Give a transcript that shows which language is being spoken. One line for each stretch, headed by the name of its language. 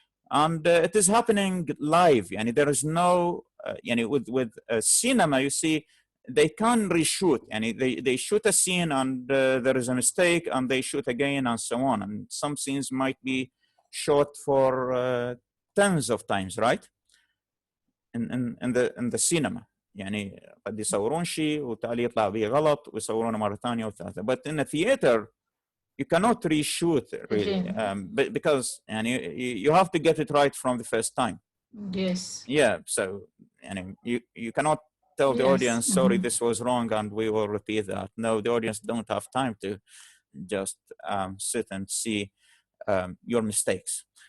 English: And it is happening live. There is no, with cinema, you see, they can reshoot. They shoot a scene and there is a mistake and they shoot again and so on. And some scenes might be shot for tens of times, right? In the cinema.
Arabic: قد يصورون شيء وتالي يطلع به غلط ويصورونه مرة ثانية وثالثة.
English: But in a theater, you cannot reshoot really, because you have to get it right from the first time. Yes. Yeah, so you cannot tell the audience, sorry, this was wrong and we will repeat that. No, the audience don't have time to just sit and see your mistakes.